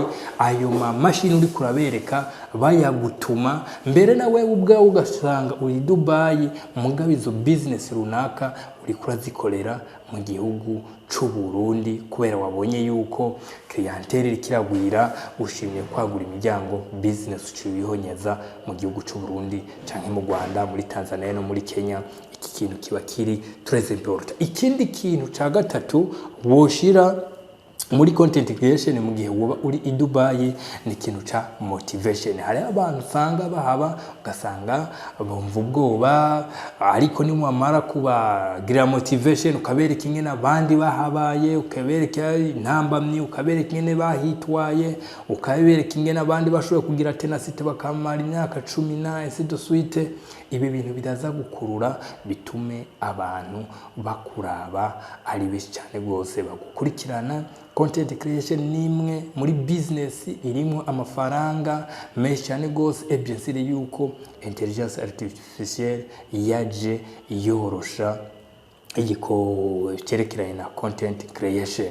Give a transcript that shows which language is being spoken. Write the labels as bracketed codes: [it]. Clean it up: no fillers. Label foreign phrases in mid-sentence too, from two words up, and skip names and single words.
[rn] Ayo mamashini uri kurabereka bayagutuma mbere nawe ubwawe ugasanga uri Dubai mugabe izo business runaka uri kurazikorera mu gihugu cy'u Burundi kubera wabonye yuko clientele kiragwira, ushimye kwagura imiryango business ucibihonyeza mu gihugu cy'u Burundi canke mu Rwanda, muri Tanzania no muri Kenya. Iki kintu kiba kiri [fr] très important. [rn] Ikindi kintu ca gatatu woshira muri [en] content creation [rn] mu gihe woba uri i Dubai ni ikintu ca motivation. Hari abantu usanga bahaba ugasanga bumva ubwoba, ariko ni mwamara kubagira motivation ukabereka ingene abandi bahabaye, ukabereka intambamyi, ukabereka ingene bahitwaye, ukabereka ingene abandi bashobora kugira tenacity bakamara imyaka 10 [fr] ainsi de suite, [rn] ibi bintu biraza gukurura bitume abantu bakuraba ari benshi cyane rwose bagukurikirana. [en] Content creation [rn] ni imwe muri business irimo amafaranga menshi cyane rwose, ebyensire yuko [fr] intelligence artificielle [rn] yaje yorosha igiko cyerekeranye na [en] content creation.